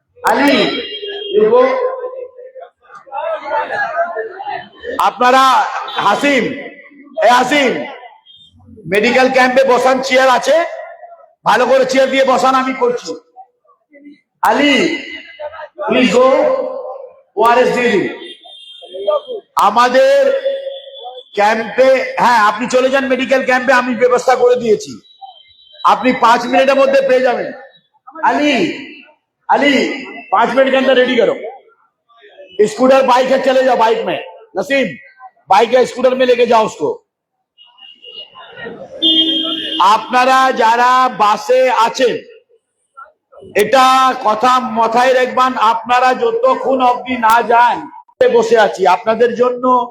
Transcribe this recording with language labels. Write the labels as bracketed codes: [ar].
[bn] Ali [en] you go, [bn] আপনারা Hashim, Hashim medical ক্যাম্পে বসান, চেয়ার আছে, ভালো করে চেয়ার দিয়ে বসান, আমি করছি। আলী [en] please go, [bn] ওআরএস দিয়ে দিন। আমাদের ক্যাম্পে, হ্যাঁ আপনি চলে যান মেডিকেল ক্যাম্পে, আমি ব্যবস্থা করে দিয়েছি, আপনি 5 मिनट মধ্যে পেয়ে যাবেন। [hi] अली अली 5 मिनट के अंदर रेडी करो। स्कूटर बाइक है, चले जाओ बाइक में, नसीम बाइक या स्कूटर में लेके जाओ उसको। [bn] আপনারা যারা বাসে আছেন এটা কথা মাথায় রাখবেন, আপনারা যতক্ষণ অবধি না যান বসে আছি আপনাদের জন্য।